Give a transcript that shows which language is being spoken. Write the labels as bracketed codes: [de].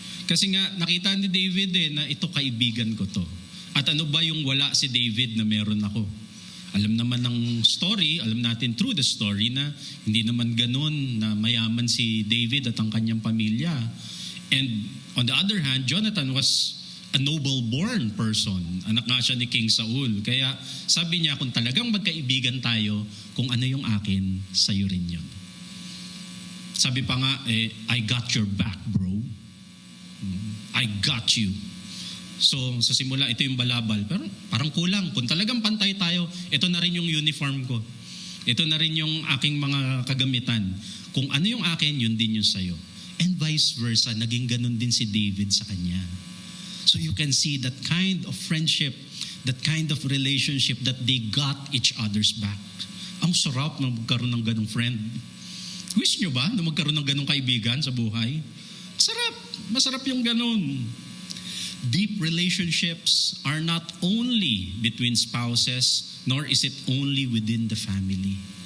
[tl] Kasi nga, nakita ni David na ito kaibigan ko to. At ano ba yung wala si David na meron ako? Alam naman ng story, alam natin [en] through the story [tl] na hindi naman ganun na mayaman si David at ang kanyang pamilya. [en] And on the other hand, Jonathan was a noble-born person. [tl] Anak nga siya ni King Saul. Kaya sabi niya, kung talagang magkaibigan tayo, kung ano yung akin, sa'yo rin yun. Sabi pa nga, [en] I got your back, bro. I got you. [tl] So, sa simula, ito yung balabal. Pero parang kulang. Kung talagang pantay tayo, ito na rin yung uniform ko. Ito na rin yung aking mga kagamitan. Kung ano yung akin, yun din yung sa'yo. [en] And vice versa, [tl] naging ganun din si David sa kanya. [en] So you can see that kind of friendship, that kind of relationship that they got each other's back. [tl] Ang sarap na magkaroon ng ganung friend. Wish nyo ba na magkaroon ng ganung kaibigan sa buhay? Sarap. Masarap yung ganun. [en] Deep relationships are not only between spouses, nor is it only within the family.